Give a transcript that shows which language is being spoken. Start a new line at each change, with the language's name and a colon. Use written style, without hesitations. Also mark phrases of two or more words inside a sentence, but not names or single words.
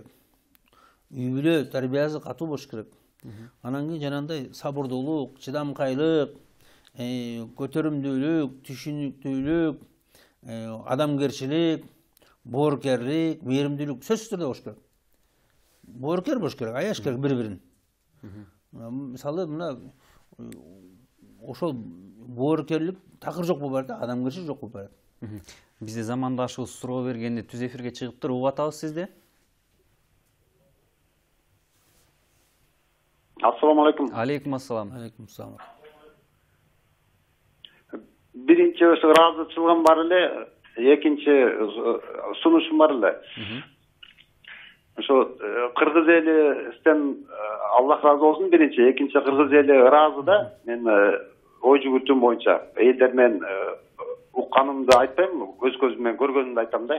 Kyrgyz: Үй бүлө тарбиясы катуу болуш керек. Анан кийин жанагындай сабырдуулук, чыдамкайлык, көтөрүмдүүлүк, түшүнүктүүлүк, адамгерчилик, боорукерлик, мээримдүүлүк сөзсүз түрдө болуш керек. Боорукер болуш керек, аяш керек бири-бирин. Мисалы мына ошол боорукерлик такыр жок болуп барат да, адамгерчилик жок болуп барат. Бизде замандашыбыз суроо бергенде түз эфирге чыгыптыр, угуп атабыз сизди.
Arabic: السلام عليكم. عليكم السلام. عليكم السلام.
Kyrgyz: Биринчи ошо ыраазычылыгым бар эле, экинчи сунушум бар эле. Ошо кыргыз элистен Аллах ыраазы болсун, биринчи, экинчи кыргыз эли ыраазы да. Мен ой жүгүртүүм боюнча элдер менен укканымды айтпайм, өз көзүм менен көргөнүмдү айтам да.